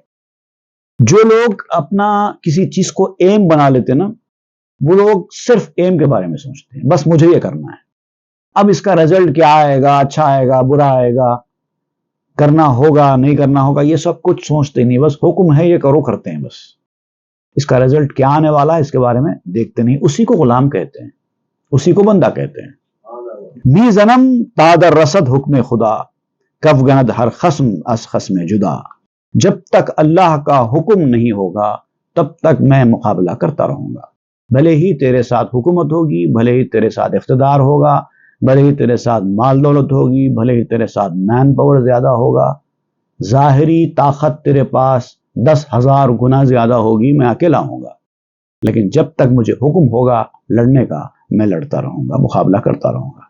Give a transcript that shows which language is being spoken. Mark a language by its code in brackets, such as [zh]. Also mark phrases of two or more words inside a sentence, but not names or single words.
[ur] جو لوگ اپنا کسی چیز کو ایم بنا لیتے نا، وہ لوگ صرف ایم کے بارے میں سوچتے ہیں، بس مجھے یہ کرنا ہے، اب اس کا رزلٹ کیا آئے گا، اچھا آئے گا، برا آئے گا، کرنا ہوگا نہیں کرنا ہوگا، یہ سب کچھ سوچتے نہیں، بس حکم ہے یہ کرو، کرتے ہیں بس۔ اس کا رزلٹ کیا آنے والا ہے اس کے بارے میں دیکھتے نہیں۔ اسی کو غلام کہتے ہیں، اسی کو بندہ کہتے ہیں۔ [fa] می زنم تادر رسد حکم خدا، کف گند ہر خصم از خصم جدا۔ [ur] جب تک اللہ کا حکم نہیں ہوگا تب تک میں مقابلہ کرتا رہوں گا، بھلے ہی تیرے ساتھ حکومت ہوگی، بھلے ہی تیرے ساتھ اقتدار ہوگا، بھلے ہی تیرے ساتھ مال دولت ہوگی، بھلے ہی تیرے ساتھ مین پاور زیادہ ہوگا، ظاہری طاقت تیرے پاس 10,000 گنا زیادہ ہوگی، میں اکیلا ہوں گا، لیکن جب تک مجھے حکم ہوگا لڑنے کا میں لڑتا رہوں گا، مقابلہ کرتا رہوں گا۔